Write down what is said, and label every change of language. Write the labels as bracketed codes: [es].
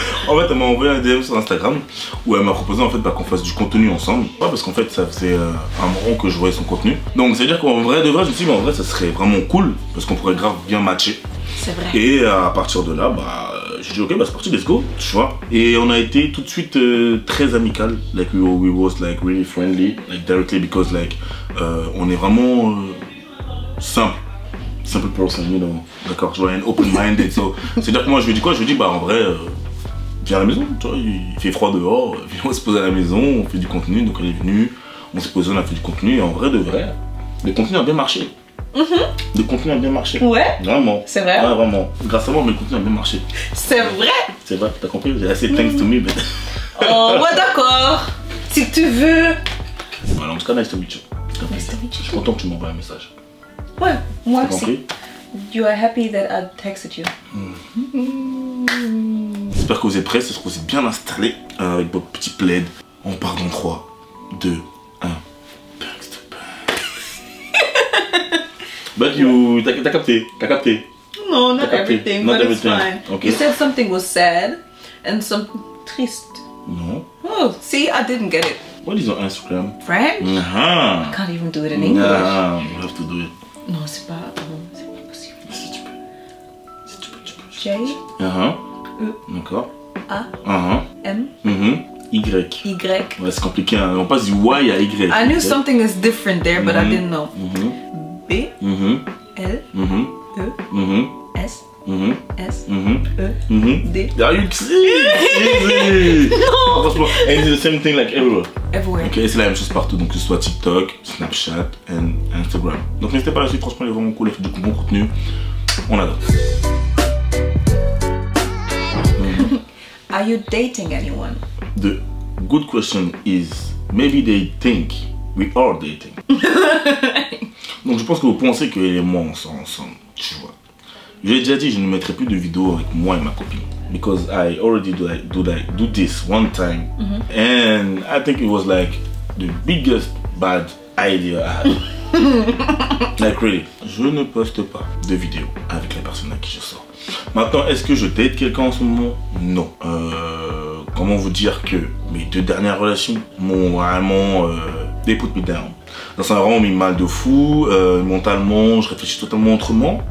[fr] En fait, elle m'a envoyé un DM sur Instagram où elle m'a proposé en fait qu'on fasse du contenu ensemble. Ouais, parce qu'en fait, ça faisait un moment que je voyais son contenu. Donc, c'est à dire qu'en vrai, de vrai, je me suis dit, mais en vrai, ça serait vraiment cool parce qu'on pourrait grave bien matcher. C'est vrai. Et à partir de là, j'ai dit, ok, c'est parti, [en] let's go, [fr] tu vois. Et on a été tout de suite très amical. [en] Like, we was like really friendly, like directly because like, [fr] on est vraiment [en] simple person, you know. [fr] D'accord, je vois un open-minded. So, c'est-à-dire que moi, je lui dis quoi? Je lui dis, en vrai, viens à la maison, tu vois, il fait froid dehors, viens, on se pose à la maison, on fait du contenu. Donc, elle est venue, on s'est posé, on a fait du contenu. Et en vrai, de vrai, le contenu a bien marché. Le contenu a bien marché. Ouais. Vraiment. C'est vrai? Ouais, vraiment. Grâce à moi, le contenu a bien marché. C'est vrai? C'est vrai, t'as compris? J'ai assez [en] thanks to me, but... [fr] Oh, ouais, d'accord. Si tu veux. Voilà, en tout cas, [en] nice to meet you. [fr] Je suis content que tu m'envoies un message. Ouais, moi aussi. Compris? [en] You are happy that I texted you. [fr] J'espère que vous êtes prêts, j'espère que vous êtes bien installés avec votre petit plaid. On part dans 3, 2, 1. [en] Thanks to But you, [fr] t'as capté. [en] No, not everything, Not but everything. it's fine. Okay. You said something was sad and something triste. No. Oh, see, I didn't get it. What is on Instagram? French? I Can't even do it in English. You have to do it. [fr] Non, c'est pas possible. Si tu peux. J. D'accord. A. M. Y. Y. Ouais, c'est compliqué, hein. On passe du Y à Y. [en] I knew something is different there, but I didn't know. B. L. E. S. S. E. D. Are you easy? No. Franchement, and it's the same thing like everywhere. Everywhere. [fr] Ok, c'est la même chose partout, donc que ce soit TikTok, Snapchat et Instagram. Donc n'hésitez pas à la suite, franchement, elle est vraiment cool, elle fait du bon contenu. On adore. [en] Are you dating anyone? The good question is, maybe they think we are dating. [fr] Donc je pense que vous pensez qu'elle et moi on sort ensemble, tu vois. Je l'ai déjà dit, je ne mettrai plus de vidéos avec moi et ma copine. [en] Because I already do this one time. And I think it was like the biggest bad idea I had. Like really. [fr] Je ne poste pas de vidéos avec la personne à qui je sors. Maintenant, est-ce que je date quelqu'un en ce moment? Non. Comment vous dire que mes 2 dernières relations m'ont vraiment [en] they put me down. [fr] Ça m'a vraiment mis mal de fou, mentalement, je réfléchis totalement autrement.